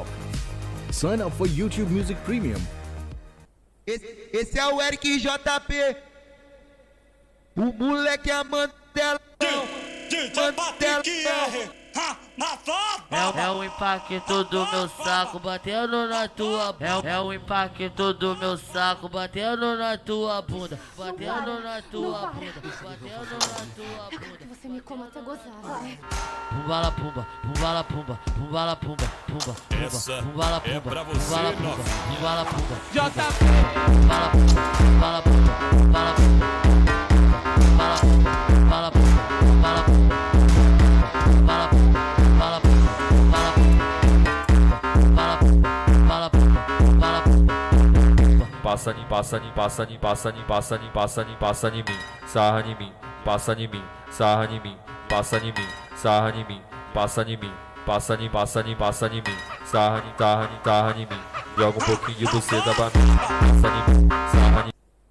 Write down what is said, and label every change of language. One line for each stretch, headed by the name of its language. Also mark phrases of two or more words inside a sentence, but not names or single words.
English: Sign up for YouTube Music Premium.
Portuguese: Esse é o Eric JP, o moleque é Mandela. É o impacto do meu saco batendo na tua. É o impacto do meu saco batendo na tua bunda, batendo na tua bunda, batendo na tua Eu quero que bunda. você me coma até gozar, vai. Pumbala pumba, pumbala pumba, pumbala pumba, pumba, Essa pumbala é pumba, pra você, pumbala pumba, novinha. pumbala pumba, JP, pumbala pumba, pumbala pumba, pumbala pumba, pumbala pumba, pumbala pumba, pumbala pumba, pumbala pumba, pumbala pumba, pumbala pumba, pumbala pumba, pumbala pumba, pumbala pumba. Passa em mim, sarra em mim, passa em mim, sarra em mim, passa em mim, sarra em mim, passa em mim, passa em mim, sarra em mim, joga um pouquinho de buceta pra mim, passa em mim, sarra em mim.